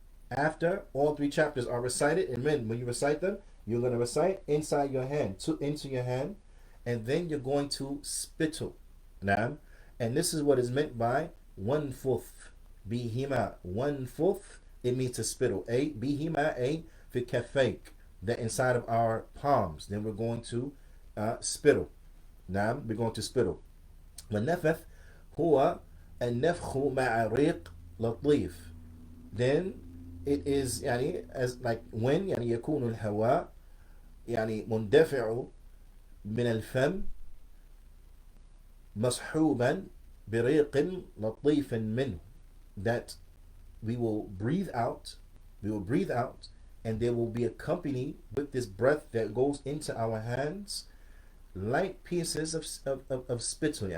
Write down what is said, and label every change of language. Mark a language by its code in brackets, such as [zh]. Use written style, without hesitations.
[en] After all 3 chapters are recited, and when you recite them, you're going to recite inside your hand, into your hand, and then you're going to spittle. Now, and this is what is meant by one fourth. Bihima, one fourth. It means to spittle. Bihima, [ar] في كفيك, [en] the inside of our palms. Then we're going to spittle. نعم, we're going to spittle. [ar] والنفث هو النفخ مع ريق لطيف. [en] Then it is يعني as like when [ar] يعني يكون الهواء يعني مندفع من الفم مصحوبا بريق لطيف منه, [en] that we will breathe out, and they will be accompanied with this breath that goes into our hands, light pieces of spittle.